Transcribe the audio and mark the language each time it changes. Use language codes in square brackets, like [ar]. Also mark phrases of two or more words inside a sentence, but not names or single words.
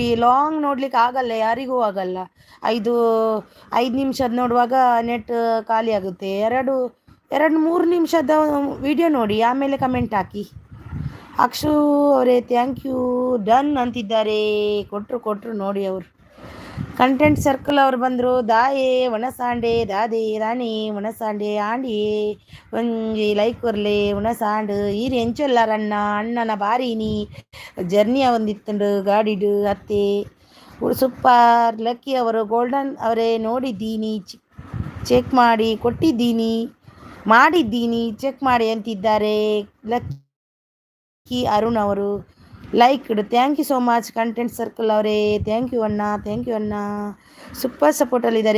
[kn] ಲಾಂಗ್ ನೋಡ್ಲಿಕ್ಕೆ ಆಗಲ್ಲ, ಯಾರಿಗೂ ಆಗಲ್ಲ. 5 ನಿಮಿಷದ ನೋಡುವಾಗ ನೆಟ್ ಖಾಲಿ ಆಗುತ್ತೆ. 2-3 ನಿಮಿಷದ ವಿಡಿಯೋ ನೋಡಿ, ಆಮೇಲೆ ಕಮೆಂಟ್ ಹಾಕಿ. ಅಕ್ಷು ಅವರೇ [en] thank you done [kn] ಅಂತಿದ್ದಾರೆ. ಕೊಟ್ಟರು ನೋಡಿ. ಅವರು ಕಂಟೆಂಟ್ ಸರ್ಕಲ್ ಅವರು ಬಂದರು. [tcy] ದಾಯೇ ಒಣಸಾಂಡೆ ದಾದೆ ರಾಣಿ ಒಣಸಾಂಡೆ ಆಂಡಿಯೇ ಒಂಜಿ ಲೈಕ್ ಕೊರ್ಲೆ ಒಣಸಾಂಡು ಈರು ಎಂಚೊಲ್ಲಾರಣ್ಣ ಅಣ್ಣನ ಬಾರಿನಿ ಜರ್ನಿಯ ಒಂದಿತ್ತುಂಡು ಗಾಡಿಡು ಅತ್ತೆ ಸೂಪರ್. [kn] ಲಕ್ಕಿ ಅವರು ಗೋಲ್ಡನ್ ಅವರೇ ನೋಡಿದ್ದೀನಿ, ಚೆಕ್ ಮಾಡಿ ಕೊಟ್ಟಿದ್ದೀನಿ, ಚೆಕ್ ಮಾಡಿ ಅಂತಿದ್ದಾರೆ. ಲಕ್ಕಿ ಅರುಣ್ ಅವರು [en] like thank you so much. [kn] ಕಂಟೆಂಟ್ ಸರ್ಕಲ್ ಅವರೇ [en] thank you [kn] ಅಣ್ಣ. ಸೂಪರ್ ಸಪೋರ್ಟಲ್ಲಿದ್ದಾರೆ.